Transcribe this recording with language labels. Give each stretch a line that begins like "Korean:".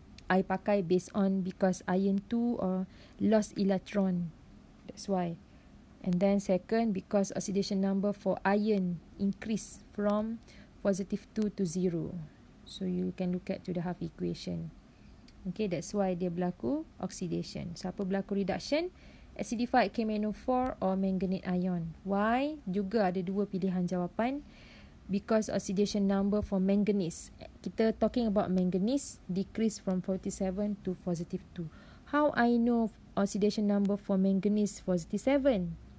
English: I
Malay: pakai
English: based on because iron 2 or lost electron. That's why. And then second, because oxidation number for iron increase from positive 2 to 0. So you can look at to the half equation. Okay, that's why
Malay: dia berlaku
English: oxidation.
Malay: So apa berlaku
English: reduction? Acidified KMnO4 or manganate ion. Why?
Malay: Juga ada dua pilihan jawapan.
English: Because oxidation number for manganese.
Malay: Kita
English: talking about manganese decrease from 47 to positive 2. How I know oxidation number for manganese positive 7?